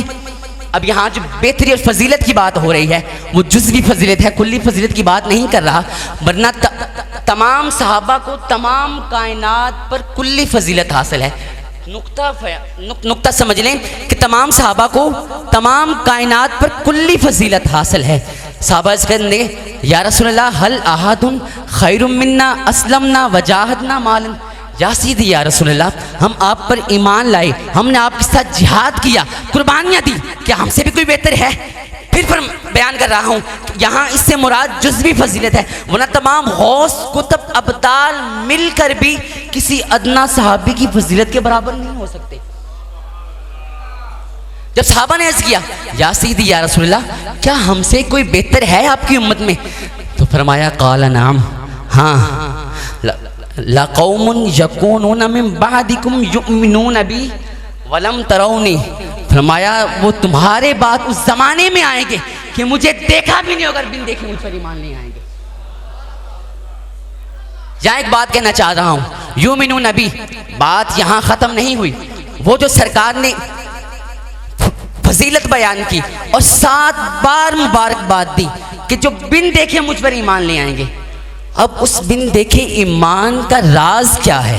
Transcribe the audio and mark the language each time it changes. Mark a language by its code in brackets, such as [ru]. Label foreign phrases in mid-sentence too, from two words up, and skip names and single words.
[hi] अब यहाँ जो बेहतरी और फजीलत की बात हो रही है वो जुज़वी फजीलत है, कुल्ली फजीलत की बात नहीं कर रहा, वरना तमाम सहाबा को तमाम कायनात पर कुल्ली फजीलत हासिल है। नुक्ता समझ लें कि तमाम सहाबा को तमाम कायनात पर कुल्ली फजीलत हासिल है। सहाबा कहने [ar] يا رسول الله هل أحد خير منا أسلمنا وجاهدنا مالا. يا سيدي يا رسول الله, [hi] हम आप पर ईमान लाए, हमने आपके साथ जिहाद किया, कुर्बानियाँ दी, क्या हमसे भी कोई बेहतर है? फिर बयान कर रहा हूँ यहाँ इससे मुराद जुज़वी फजीलत है, वरना तमाम गौस कुतब अब्दाल मिलकर भी किसी अदना सहाबी की फजीलत के बराबर नहीं हो सकते। जब सहाबा ने अर्ज़ किया [ar] يا سيدي يا رسول الله, [hi] क्या हमसे कोई बेहतर है आपकी उम्मत में? तो फरमाया [ar] قال نعم, हाँ لقوم يكونون من بعدكم يؤمنون بي ولم تروني. [hi] फरमाया वो तुम्हारे बाद उस जमाने में आएंगे कि मुझे देखा भी नहीं होगा, बिन देखे मुझ पर ईमान नहीं आएंगे। यहाँ एक बात कहना चाह रहा हूँ, [ar] يؤمنون نبي, [hi] बात यहाँ ख़त्म नहीं हुई। वो जो सरकार ने फजीलत बयान की और 7 बार मुबारकबाद दी कि जो बिन देखे मुझ पर ईमान ले आएंगे, अब उस बिन देखे ईमान का राज क्या है?